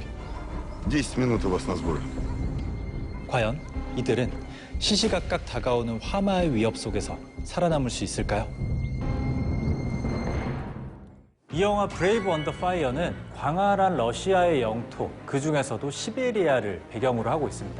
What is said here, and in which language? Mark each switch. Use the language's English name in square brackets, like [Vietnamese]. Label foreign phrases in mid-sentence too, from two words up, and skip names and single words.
[Russian] 10 минут у вас на сбор. [Korean] 과연 이들은 시시각각 다가오는 화마의 위협 속에서 살아남을 수 있을까요? 이 영화 브레이브 언더 파이어는 광활한 러시아의 영토, 그중에서도 시베리아를 배경으로 하고 있습니다.